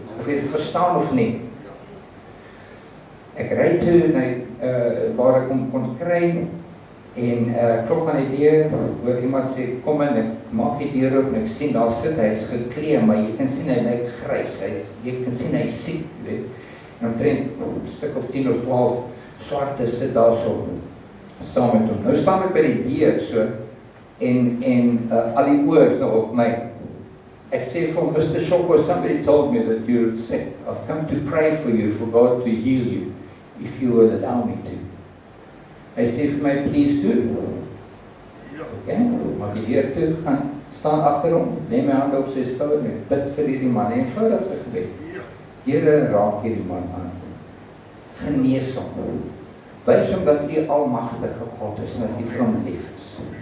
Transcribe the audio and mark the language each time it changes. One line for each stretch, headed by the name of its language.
Afrikaans: Of jy dit verstaan of nie. Ek ry toe waar ek hom kon kry en klop aan die deur, hoor iemand sê, kom in, ek maak die deur oop en ek sien, daar sit hy, is geklee, maar jy kan sien hy lyk grys, jy kan sien hy siek, weet. En omtrent 'n stuk of 10 of 12 swarte sit daar so saam met hom. Nou staan ek by die deur so en al die oë is nou op my. Ek sê vir hom, Mr.
English: Shoko, somebody told me that you're sick. I've come to pray for you, for God to heal you, if you will allow me to.
Afrikaans: Hy sê vir my,
English: please do.
Afrikaans: Okay, maar die deur toe gaan staan agter hom, lê my hande op sy skouer en ek bid vir hierdie man, eenvoudige gebed. Here, raak hierdie man aan. Genees hom. Wys hom dat U almagtige God is en dat U vir hom lief is.